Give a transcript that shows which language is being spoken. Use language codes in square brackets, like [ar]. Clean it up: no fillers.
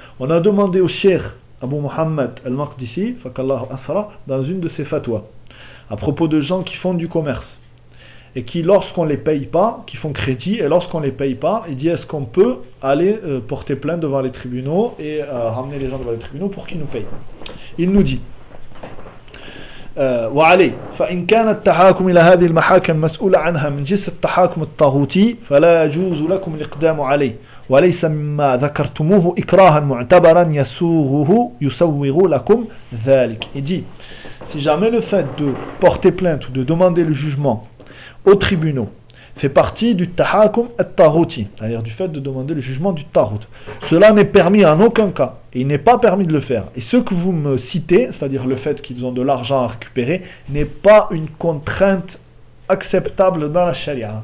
[fr] On a demandé au Cheikh Abu Muhammad Al-Maqdisi, Fakallah Asra, dans une de ses fatwas, à propos de gens qui font du commerce, et qui, lorsqu'on ne les paye pas, qui font crédit, et lorsqu'on ne les paye pas, il dit, est-ce qu'on peut aller porter plainte devant les tribunaux et ramener les gens devant les tribunaux pour qu'ils nous payent? Il nous dit, [ar] وعليه فإن كان التحاكم إلى هذه المحاكم مسؤول عنها من جنس التحاكم الطاغوتي فلا يجوز لكم الإقدام عليه وليس مما ذكرتموه إكراها معتبرا يسوغه يسوغ لكم ذلك. [fr] Il dit, si jamais le fait de porter plainte ou de demander le jugement aux tribunaux fait partie du tahakum al-taghuti, c'est-à-dire du fait de demander le jugement du taghut, cela n'est permis en aucun cas. Il n'est pas permis de le faire. Et ce que vous me citez, c'est-à-dire le fait qu'ils ont de l'argent à récupérer, n'est pas une contrainte acceptable dans la charia.